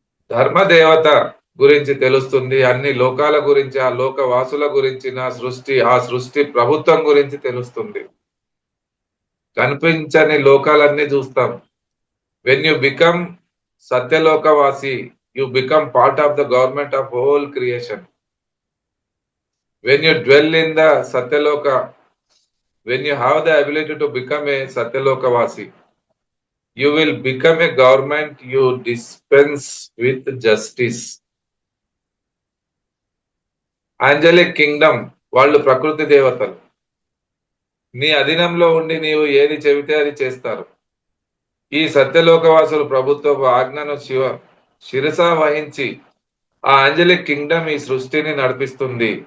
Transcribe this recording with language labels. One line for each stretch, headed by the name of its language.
Telugu: ధర్మదేవత గురించి తెలుస్తుంది. అన్ని లోకాల గురించి, ఆ లోక వాసుల గురించిన ఆ సృష్టి ప్రభుత్వం గురించి తెలుస్తుంది. కనిపించని లోకాలన్నీ చూస్తాం.
English: When you become Satyalokavasi, you become part of the government of whole creation. When you dwell in the Satyaloka, when you have the ability to become a Satyalokavasi, you will become a government, you dispense with justice. Angelic kingdom,
Telugu: వాళ్ళు ప్రకృతి దేవతలు. నీ అధీనంలో ఉండి నీవు ఏది చెబితే అది చేస్తారు. ఈ సత్యలోకవాసులు ప్రభుత్వ ఆజ్ఞను శిరసా వహించి ఆ ఆంజలిక్ కింగ్డమ్ ఈ సృష్టిని నడిపిస్తుంది.